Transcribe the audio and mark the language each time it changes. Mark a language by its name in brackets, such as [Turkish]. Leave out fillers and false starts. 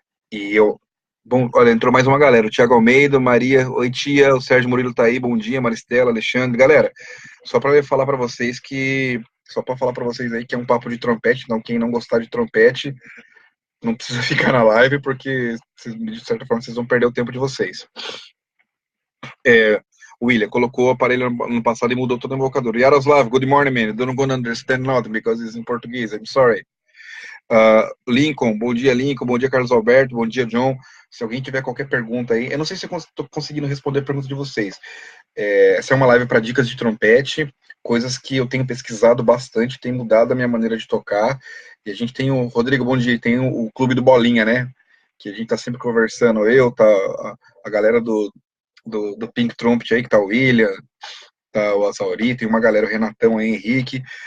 [Portuguese] E bom, olha, entrou mais uma galera, o Thiago Almeida, Maria, oi tia, o Sérgio Murilo tá aí, bom dia, Maristela, Alexandre, galera, só para falar para vocês só para falar para vocês aí que é um papo de trompete, então quem não gostar de trompete, não precisa ficar na live, porque de certa forma vocês vão perder o tempo de vocês. William colocou o aparelho no passado e mudou todo o invocador. [English] Yaroslav, good morning, man. Don't gonna understand nothing because it's in Portuguese. I'm sorry. [Portuguese] Lincoln, bom dia, Carlos Alberto, bom dia, John. Se alguém tiver qualquer pergunta aí, eu não sei se eu estou conseguindo responder a pergunta de vocês. Essa é uma live para dicas de trompete, coisas que eu tenho pesquisado bastante, tem mudado a minha maneira de tocar. E a gente tem Rodrigo, bom dia, tem o Clube do Bolinha, né? Que a gente tá sempre conversando, tá a galera do Pink Trumpet aí, que tá o William, tá o Azauri, tem uma galera, o Renatão aí, Henrique.